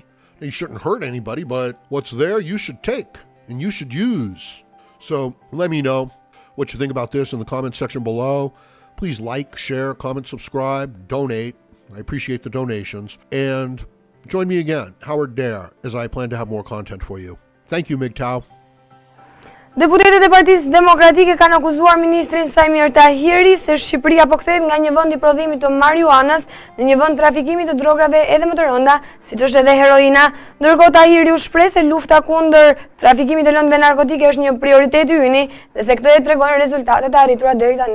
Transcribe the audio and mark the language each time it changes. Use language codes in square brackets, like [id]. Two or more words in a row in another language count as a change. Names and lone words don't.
[en] And you shouldn't hurt anybody, but what's there you should take. And you should use. So let me know what you think about this in the comment section below. Please like, share, comment, subscribe, donate. I appreciate the donations. And join me again, Howard Dare, as I plan to have more content for you. Thank you, MGTOW. [sq] Deputetët e Partisë Demokratike kanë akuzuar ministrin Sajmir Tahiri se Shqipëria po kthehet nga një vend i prodhimit të marijuanës në një vend trafikimi të drogave edhe më të rënda, siç është edhe heroina. Ndërkohë Tahiri u shpreh se lufta kundër trafikimit të lëndëve narkotike është një prioritet i yni dhe se këtë e tregon rezultatet e arritura deri tani.